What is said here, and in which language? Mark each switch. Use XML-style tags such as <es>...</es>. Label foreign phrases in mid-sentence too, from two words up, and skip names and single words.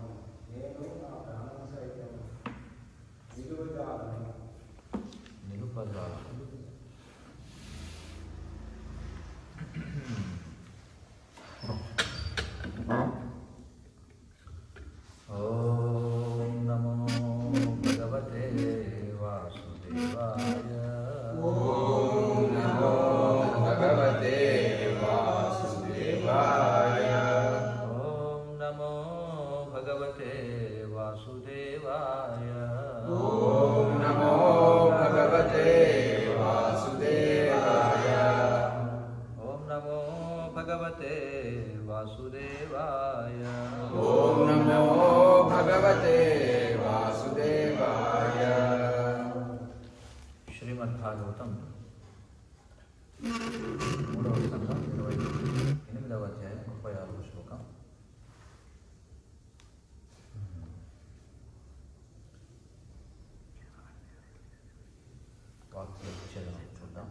<te>నేను నా ప్రాణం సైతం నిలుపజాలను.</te> <sa>ఓం నమో భగవతే వాసుదేవాయ. ఓం నమో భగవతే వాసుదేవాయ. ఓం నమో భగవతే వాసుదేవాయ. ఓం నమో భగవతే వాసుదేవాయ. ఓం నమో భగవతే వాసుదేవాయ. ఓం నమో భగవతే వాసుదేవాయ.</sa> <te>శ్రీమద్భాగవతం 3వ స్కంధం 28వ అధ్యాయం 36వ శ్లోకం. వాక్యచరణం చూద్దాం.</te>